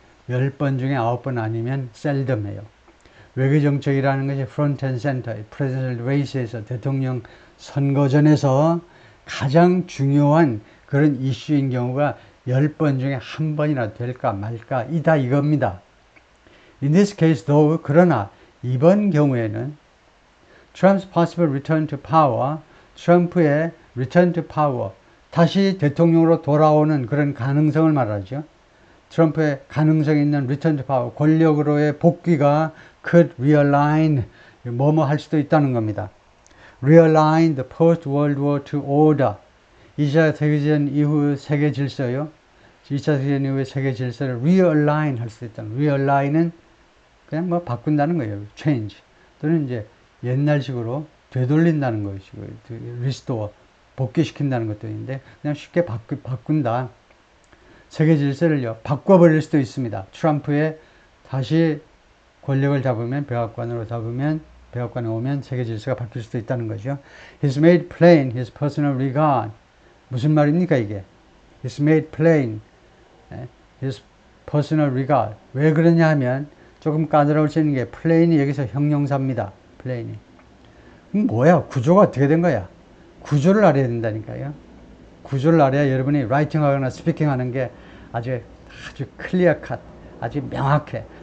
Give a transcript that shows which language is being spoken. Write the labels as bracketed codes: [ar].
[ko] 10번 중에 9번 아니면 셀덤해요. 외교정책이라는 것이 프론트 앤 센터, 프레지던셜 레이스에서 대통령 선거전에서 가장 중요한 그런 이슈인 경우가 10번 중에 한 번이나 될까 말까 이다 이겁니다. [en] In this case though, [ko] 그러나 이번 경우에는 [en] Trump's possible return to power, [ko] 트럼프의 [en] return to power, [ko] 다시 대통령으로 돌아오는 그런 가능성을 말하죠. 트럼프의 가능성이 있는 [en] return to power, [ko] 권력으로의 복귀가 [en] could realign, [ko] 뭐뭐 할 수도 있다는 겁니다. [en] realign the post-World War II order. [ko] 2차 세계대전 이후 세계 질서요. 2차 세계대전 이후의 세계 질서를 realign 할 수 있다는. realign은 그냥 뭐 바꾼다는 거예요. [en] change. [ko] 또는 이제 옛날식으로 되돌린다는 것이고요. [en] restore. [ko] 복귀시킨다는 것도 있는데 그냥 쉽게 바꾼다. 세계 질서를요. 바꿔버릴 수도 있습니다. 트럼프의 다시 권력을 잡으면 백악관으로 잡으면 백악관에 오면 세계 질서가 바뀔 수도 있다는 거죠. [en] He's made plain his personal regard. [ko] 무슨 말입니까 이게? [en] He's made plain his personal regard. [ko] 왜 그러냐 하면 조금 까다로울 수 있는 게 plain이 여기서 형용사입니다. plain이. 뭐야? 구조가 어떻게 된 거야? 구조를 알아야 된다니까요. 구조를 알아야 여러분이 writing 하거나 speaking 하는 게 아주 클리어 컷, 아주 명확해.